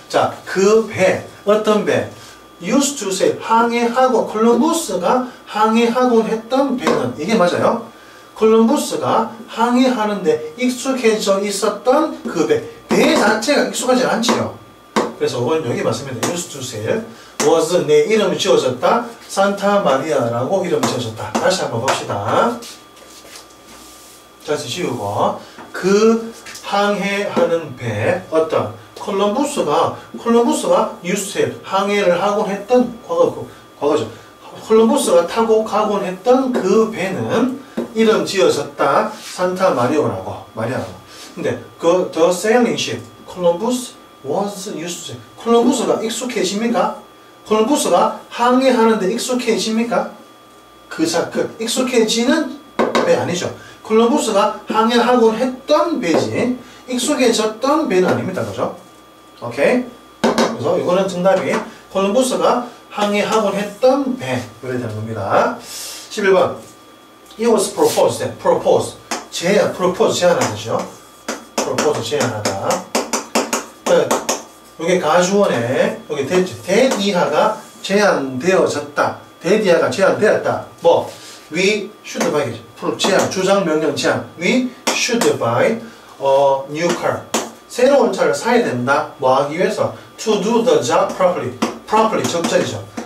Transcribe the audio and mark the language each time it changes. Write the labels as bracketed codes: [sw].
[ko] 자, 그 배, 어떤 배? [en] used to sail, [ko] 항해하고, 콜럼버스가 항해하곤 했던 배는, 이게 맞아요. 콜럼버스가 항해하는데 익숙해져 있었던 그 배. 배 자체가 익숙하지 않지요. 그래서 이건 여기 맞습니다. [en] used to sail was [ko] 내 이름이 지어졌다. 산타 마리아라고 이름이 지어졌다. 다시 한번 봅시다. 다시 지우고 그 항해하는 배 어떤 콜럼버스가 [en] used to sail [ko] 항해를 하곤 했던 과거죠. 콜럼버스가 타고 가곤 했던 그 배는 이름 지어졌다. 산타 마리아라고. 근데 [en] 그 the sailing ship Columbus was used to sail. [ko] 콜럼버스가 익숙해집니까? 콜럼버스가 항해하는데 익숙해집니까? 그 익숙해지는 배 아니죠. 콜럼버스가 항해하곤 했던 배지 익숙해졌던 배는 아닙니다. 그죠? 오케이? 그래서 이거는 정답이 콜럼버스가 항해하곤 했던 배 이렇게 되는 겁니다. [en] 11번 It was proposed. propose [ko] 제안하죠. propose 제안하다. 여기 가주어에 여기 that 이하가 제안되어졌다. that 이하가 제안되었다. [en] 뭐 we should buy [ko] 제안 주장 명령 제안 [en] we should buy a new car. [ko] 새로운 차를 사야 된다. 뭐 하기 위해서 [en] to do the job properly [ko] 적절히죠.